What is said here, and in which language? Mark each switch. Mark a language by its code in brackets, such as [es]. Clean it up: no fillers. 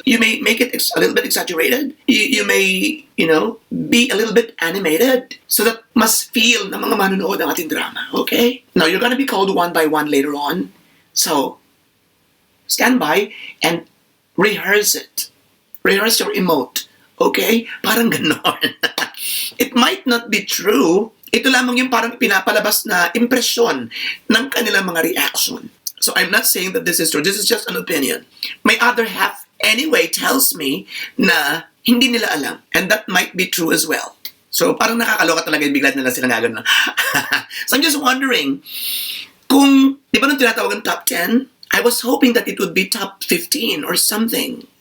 [en] You may make it a little bit exaggerated. You may, be a little bit animated so that [tl] mas feel ng mga manonood ang ating drama, [en] okay? Now, you're gonna be called one by one later on. So, stand by and rehearse it. Rehearse your emote, okay? [tl] Parang ganon. [en] It might not be true. [tl] Ito lamang yung parang pinapalabas na impresyon ng kanilang mga reaction. [en] So I'm not saying that this is true. This is just an opinion. My other half anyway tells me [tl] na hindi nila alam. [en] And that might be true as well. [tl] So parang nakakaloka talaga yung bigla nila sila nga ganun. [en] So I'm just wondering, kung, [tl] di ba nung tinatawag ang [en] top 10, I was hoping that it would be top 15 or something.